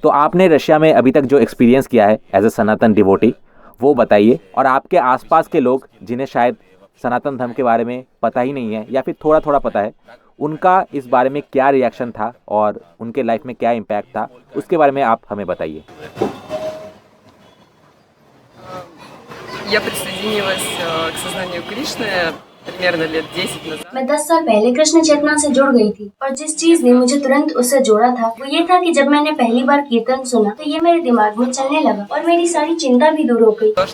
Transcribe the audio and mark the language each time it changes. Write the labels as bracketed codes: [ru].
[hi] तो आपने रशिया में अभी तक जो एक्सपीरियंस किया है एज ए सनातन डिवोटी वो बताइए, और आपके आसपास के लोग जिन्हें शायद सनातन धर्म के बारे में पता ही नहीं है या फिर थोड़ा थोड़ा पता है, उनका इस बारे में क्या रिएक्शन था और उनके लाइफ में क्या इम्पैक्ट था, उसके बारे में आप हमें बताइए। [ru] Я присоединилась к сознанию Кришны примерно лет 10 назад. [hi] मैं 10 साल पहले कृष्ण चेतना से जुड़ गई थी और जिस चीज ने मुझे तुरंत उससे जोड़ा था वो ये था कि जब मैंने पहली बार कीर्तन सुना तो ये मेरे दिमाग में चलने लगा और मेरी सारी चिंता भी दूर हो गई।